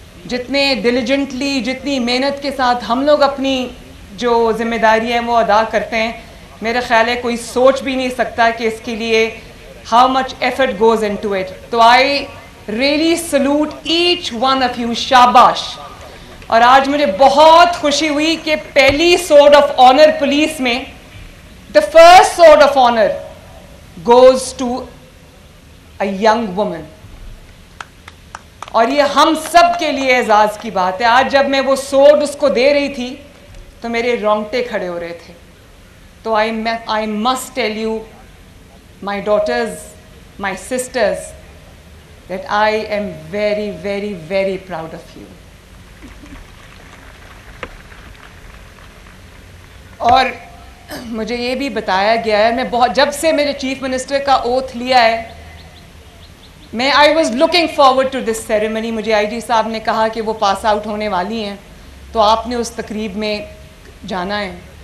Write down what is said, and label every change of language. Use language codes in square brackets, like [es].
[ur] جتنے ڈیلیجنٹلی، جتنی محنت کے ساتھ ہم لوگ اپنی جو ذمہ داری ہیں وہ ادا کرتے ہیں، میرا خیال ہے کوئی سوچ بھی نہیں سکتا کہ اس کے لیے [en] How much effort goes into it. تو I really salute each one of you. شاباش. [ur] اور آج مجھے بہت خوشی ہوئی کہ پہلی سورڈ آف آنر پولیس میں [en] The first sword of honor goes to a young woman. [ur] اور یہ ہم سب کے لیے اعزاز کی بات ہے. آج جب میں وہ سوڈ اس کو دے رہی تھی تو میرے رونگٹے کھڑے ہو رہے تھے. [en] تو I must tell you, my daughters, my sisters, that I am very, very, very proud of you. [ur] اور مجھے یہ بھی بتایا گیا ہے, میں جب سے میرے چیف منسٹر کا اوتھ لیا ہے, [en] I was looking forward to this ceremony. [ur] مجھے آئی جی صاحب نے کہا کہ وہ پاس آؤٹ ہونے والی ہیں تو آپ نے اس تقریب میں جانا ہے.